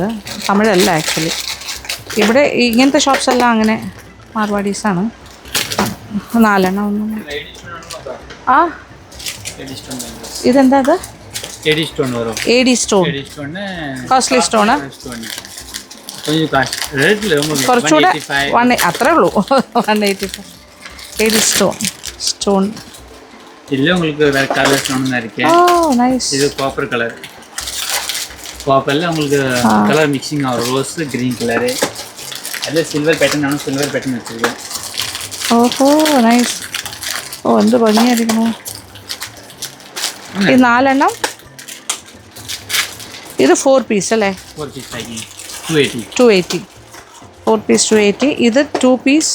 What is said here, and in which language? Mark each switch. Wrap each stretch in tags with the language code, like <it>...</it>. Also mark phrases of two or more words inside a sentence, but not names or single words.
<ml>തമിഴല്ല ആക്ച്വലി. ഇവിടെ ഇങ്ങനത്തെ ഷോപ്സ് എല്ലാം അങ്ങനെ മാർവാടീസാണ്. 4 എണ്ണം ഒന്നും. ആ എഡി സ്റ്റോൺ ഇതെന്താ അത്? എഡി സ്റ്റോൺ വരും. എഡി സ്റ്റോൺ. എഡി സ്റ്റോൺ കോസ്റ്റ്ലി സ്റ്റോണാ?</ml> <ta>സ്റ്റോൺ கொஞ்சம்</ta> <en>cost rate</en> <ta>உங்களுக்கு</ta> <ml>കുറച്ചുകൂടെ 185 അത്രേ ഉള്ളൂ. 185 എഡി സ്റ്റോൺ.</ml> <ta>இல்ல உங்களுக்கு வேற</ta> <en>colour stone</en> <ta>இருக்கு.</ta> <en>Oh nice.</en> <ta>இது</ta> <en>copper colour.</en> <ta>காப்பர்ல உங்களுக்கு</ta> <en>colour mixing</en> <ta>ஆகும்.</ta> <en>rose green colour.</en> <ta>அதுல</ta> <en>silver pattern</en> <ml>ആണ് സിൽവർ പാറ്റേൺ വെച്ചിരിക്കുന്നത്. ഓഹോ നൈസ്. ഓ എന്ത് ഭംഗിയായിരിക്കുന്നു. ഈ 4 എണ്ണം ഇത് 4 പീസ് അല്ലേ? 4 പീസ്</ml> <en>packing</en> <ml>280. 280. 4 പീസ് 280. ഇത് 2 പീസ്</ml>